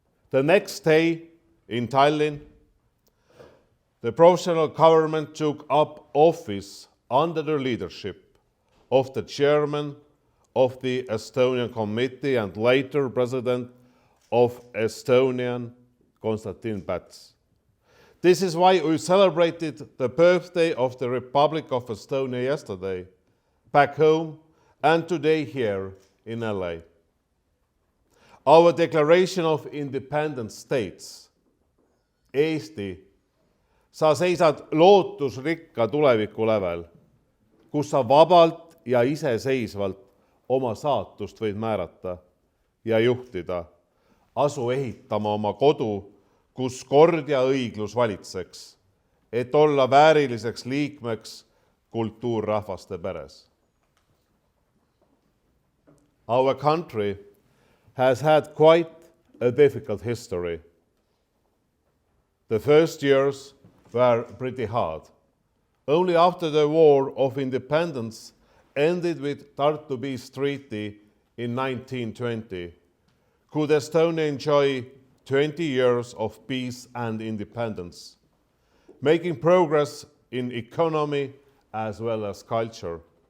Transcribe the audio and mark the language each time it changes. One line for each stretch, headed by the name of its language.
English: The next day, in Tallinn, the provisional government took up office under the leadership of the chairman of the Estonian Committee and later president of Estonian, Konstantin Päts. This is why we celebrated the birthday of the Republic of Estonia yesterday, back home, and today here in LA. Our Declaration of Independence states,
Estonian: Eesti, sa seisad lootusrikka tuleviku lävel, kus sa vabalt ja iseseisvalt oma saatust võid määrata ja juhtida. Asu ehitama oma kodu, kus kord ja õiglus valitseks, et olla vääriliseks liikmeks kultuurrahvaste peres.
English: Our country has had quite a difficult history. The first years were pretty hard. Only after the War of Independence ended with Tartu Peace Treaty in 1920 could Estonia enjoy 20 years of peace and independence, making progress in economy as well as culture.